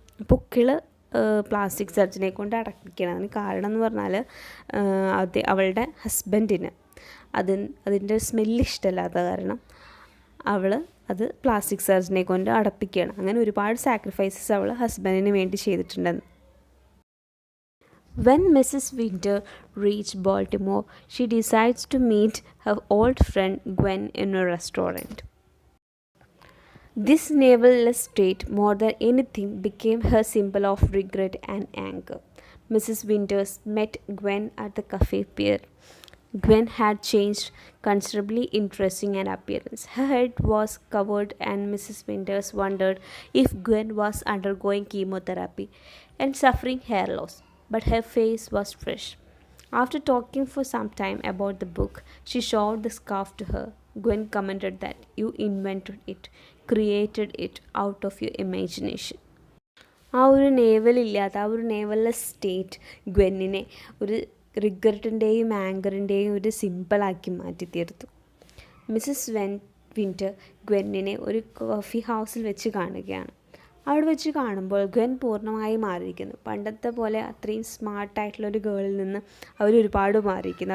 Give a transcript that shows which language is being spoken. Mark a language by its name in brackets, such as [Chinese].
[Malayalam] പൊക്കിൾ plastic സർജനെ കൊണ്ട് അടയ്ക്കണം. അതിന് കാരണം എന്ന് പറഞ്ഞാൽ അവളുടെ ഹസ്ബൻഡിന് അതിൻ്റെ സ്മെല്ല് ഇഷ്ടമല്ലാത്ത കാരണം അവൾ അത് പ്ലാസ്റ്റിക് സർജനെ കൊണ്ട് അടപ്പിക്കുകയാണ്. അങ്ങനെ ഒരുപാട് സാക്രിഫൈസസ് അവൾ ഹസ്ബൻഡിന് വേണ്ടി ചെയ്തിട്ടുണ്ടെന്ന്. [English] When Mrs. Winter reached Baltimore, she decides to meet her old friend Gwen in a restaurant. This naval-less state, more than anything, became her symbol of regret and anger. Mrs. Winters met Gwen at the cafe pier. Gwen had changed considerably in dressing and appearance. Her head was covered, and Mrs. Winters wondered if Gwen was undergoing chemotherapy and suffering hair loss. But her face was fresh. After talking for some time about the book, she showed the scarf to her. Gwen commented that you invented it, created it out of your imagination. [Malayalam] ആ ഒരു നേവലില്ലാത്ത ആ ഒരു നേവൽലെസ് state ഗ്വെന്നിനെ ഒരു റിഗ്രറ്റിൻ്റെയും ആങ്കറിൻ്റെയും ഒരു സിമ്പിളാക്കി മാറ്റി തീർത്തു. Mrs winter ഗ്വെന്നിനെ ഒരു coffee ഹൗസിൽ വെച്ച് കാണുകയാണ്. അവിടെ വെച്ച് കാണുമ്പോൾ ഗ്വെൻ പൂർണ്ണമായി മാറിയിരിക്കുന്നു. പണ്ടത്തെ പോലെ അത്രയും സ്മാർട്ടായിട്ടുള്ളൊരു ഗേളിൽ നിന്ന് ഒരുപാട് മാറിയിരിക്കുന്നു.